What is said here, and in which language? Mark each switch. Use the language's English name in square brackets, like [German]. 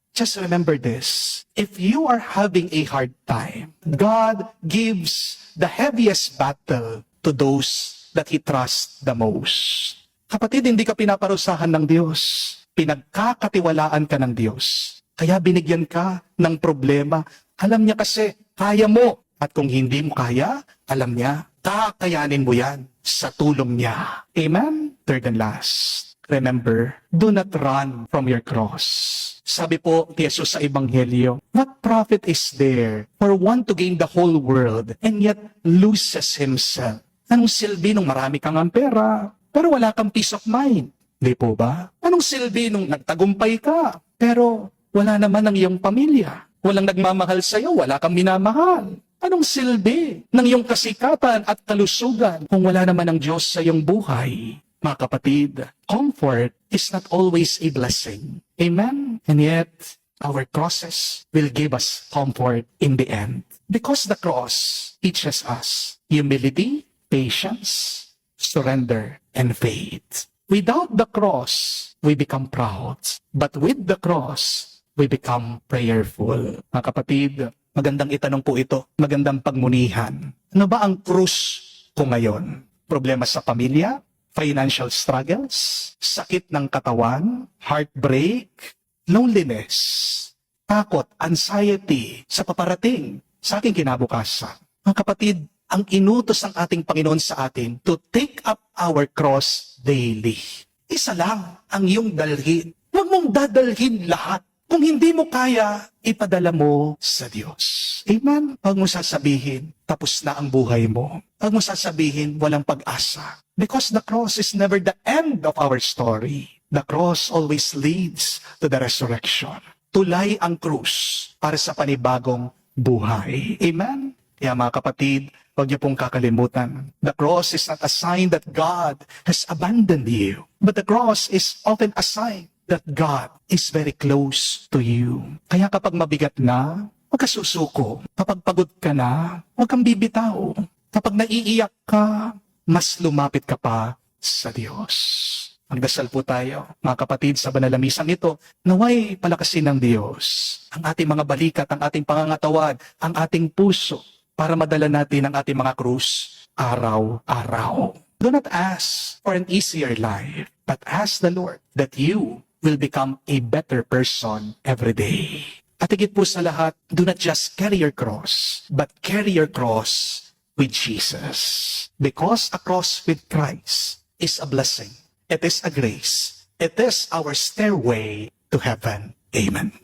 [English] Just remember this, if you are having a hard time, God gives the heaviest battle to those that He trusts the most. [Filipino] Kapatid, hindi ka pinaparusahan ng Diyos. Pinagkakatiwalaan ka ng Diyos. Kaya binigyan ka ng problema. Alam niya kasi, kaya mo. At kung hindi mo kaya, alam niya, kakayanin mo yan sa tulong niya. Amen? [English] Third and last, remember, do not run from your cross. [Filipino] Sabi po ni Jesus sa Ebanghelyo, [English] what profit is there for one to gain the whole world and yet loses himself? [Filipino] Anong silbi nung marami kang ang pera, pero wala kang [English] peace of mind? [Filipino] Di po ba? Anong silbi nung nagtagumpay ka, pero wala naman ang iyong pamilya? Walang nagmamahal sa'yo, wala kang minamahal. Anong silbi ng iyong kasikatan at kalusugan kung wala naman ang Diyos sa iyong buhay? Mga kapatid, [English] comfort is not always a blessing. Amen? And yet, our crosses will give us comfort in the end. Because the cross teaches us humility, patience, surrender, and faith. Without the cross, we become proud. But with the cross, we become prayerful. [Filipino] Mga kapatid, magandang itanong po ito. Magandang pagmunihan. Ano ba ang krus ko ngayon? Problema sa pamilya? [English] Financial struggles? [Filipino] Sakit ng katawan? Heartbreak? Loneliness? Takot? Anxiety? Sa paparating? Sa aking kinabukasan? Mga kapatid, ang inutos ng ating Panginoon sa atin [English] to take up our cross daily. [Filipino] Isa lang ang iyong dalhin. Huwag mong dadalhin lahat. Kung hindi mo kaya, ipadala mo sa Diyos. Amen? Huwag mo sasabihin, tapos na ang buhay mo. Huwag mo sasabihin, walang pag-asa. [English] Because the cross is never the end of our story. The cross always leads to the resurrection. [Filipino] Tulay ang krus para sa panibagong buhay. Amen? Kaya mga kapatid, huwag niyo pong kakalimutan. [English] The cross is not a sign that God has abandoned you. But the cross is often a sign that God is very close to you. [Filipino] Kaya kapag mabigat na, huwag ka susuko. Kapag pagod ka na, huwag kang bibitaw. Kapag naiiyak ka, mas lumapit ka pa sa Diyos. Magdasal po tayo, mga kapatid, sa banal na misang ito, naway palakasin ng Diyos ang ating mga balikat, ang ating pangangatawan, ang ating puso, para madala natin ang ating mga krus araw-araw. [English] Do not ask for an easier life, but ask the Lord that you will become a better person every day. [Filipino] At higit po sa lahat, [English] do not just carry your cross, but carry your cross with Jesus. Because a cross with Christ is a blessing. It is a grace. It is our stairway to heaven. Amen.